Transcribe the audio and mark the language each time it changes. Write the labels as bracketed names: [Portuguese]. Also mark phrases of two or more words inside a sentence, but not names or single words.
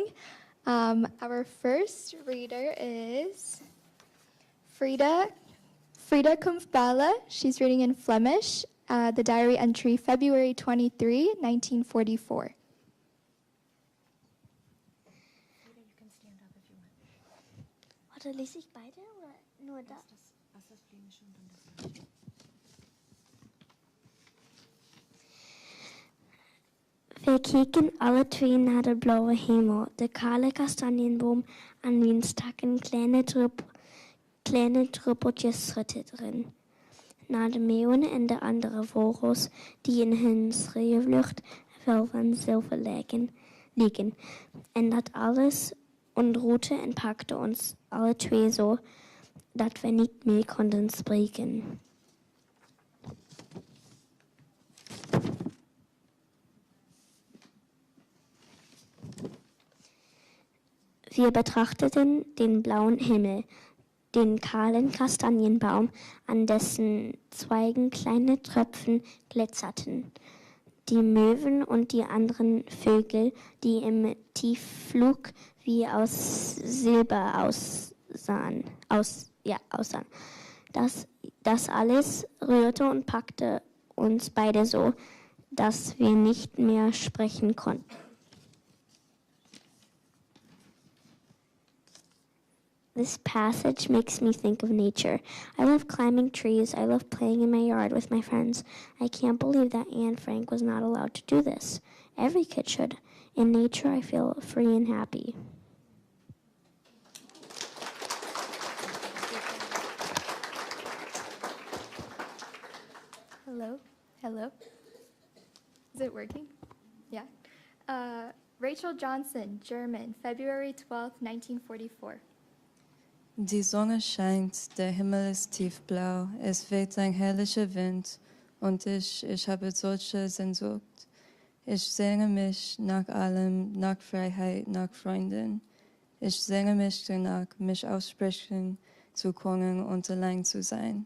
[English] Our first reader is Frida Kumpfbala. She's reading in Flemish, the diary entry February 23, 1944. [German] Oder lese ich beide oder nur das? [Dutch] Wir kicken alle twee naar de blauwe hemel, de kale kastanienboom aan wiens takken kleine druppeltjes schitteren. Naar de meeuwen en de andere vogels die in hun schreeuwlucht wel van zilver liegen. En dat alles ontroerde en pakte ons alle twee zo, dat we niet meer konden spreken. [German] Wir betrachteten den blauen Himmel, den kahlen Kastanienbaum, an dessen Zweigen kleine Tröpfchen glitzerten, die Möwen und die anderen Vögel, die im Tiefflug wie aus Silber aussahen. Das alles rührte und packte uns beide so, dass wir nicht mehr sprechen konnten. [English] This passage makes me think of nature. I love climbing trees. I love playing in my yard with my friends. I can't believe that Anne Frank was not allowed to do this. Every kid should. In nature, I feel free and happy. Hello. Is it working? Yeah. Rachel Johnson, German, February 12, 1944. [German] Die Sonne scheint, der Himmel ist tiefblau, es weht ein herrlicher Wind und ich habe solche Sehnsucht. Ich sehne mich nach allem, nach Freiheit, nach Freunden. Ich sehne mich danach, mich aussprechen zu können und allein zu sein.